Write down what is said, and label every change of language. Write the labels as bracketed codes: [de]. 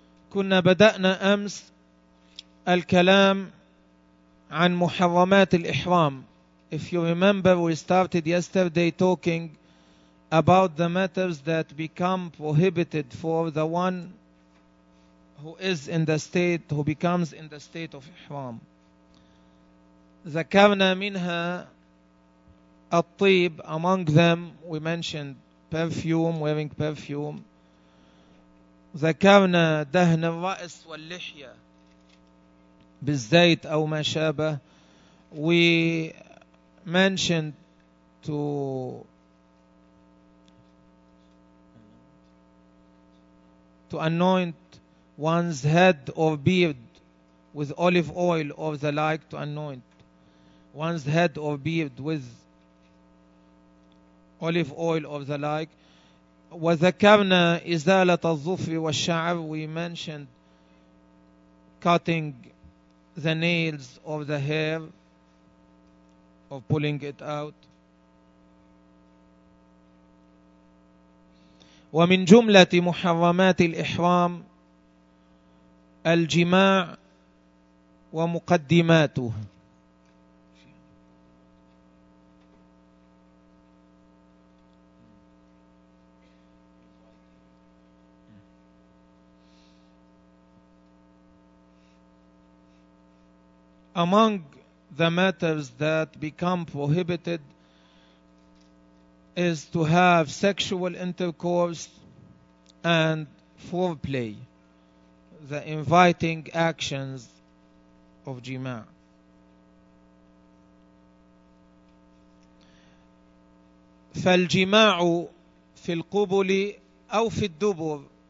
[ar] كنا بدأنا أمس الكلام عن محرمات الإحرام. [en] If you remember, we started yesterday talking about the matters that become prohibited for the one who is in the state, who becomes in the state of Ihram. [ar] ذكرنا منها الطيب, [en] among them we mentioned perfume, wearing perfume. [ar] ذكرنا دهن الرأس واللحية بالزيت أو ما شابه. [en] We mentioned to anoint one's head or beard with olive oil or the like, to anoint one's head or beard with olive oil or the like. [ar] وذكرنا إزالة الظفر والشعر. [en] We mentioned cutting the nails of the hair or pulling it out. [ar] ومن جملة محرمات الإحرام الجماع ومقدماته. [en] Among the matters that become prohibited is to have sexual intercourse and foreplay, the inviting actions of jima'. [ar] فالجماع في القبل أو في الدبر.